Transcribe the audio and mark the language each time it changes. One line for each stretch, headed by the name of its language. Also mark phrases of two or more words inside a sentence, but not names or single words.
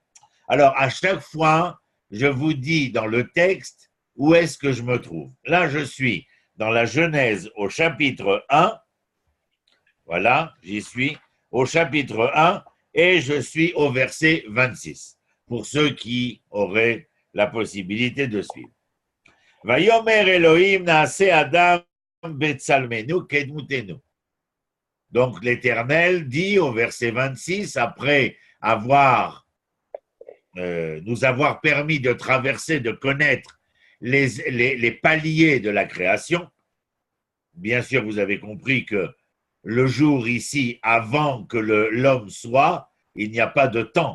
French: Alors, à chaque fois, je vous dis dans le texte où est-ce que je me trouve. Là, je suis dans la Genèse au chapitre 1. Voilà, j'y suis au chapitre 1 et je suis au verset 26, pour ceux qui auraient la possibilité de suivre.
Hebrew: ויאמר אלהים נעשה אדם בצלמנו כדמותנו.
French: Donc l'Éternel dit au verset 26, après nous avoir permis de traverser, de connaître les paliers de la création. Bien sûr, vous avez compris que le jour ici, avant que l'homme soit, il n'y a pas de temps.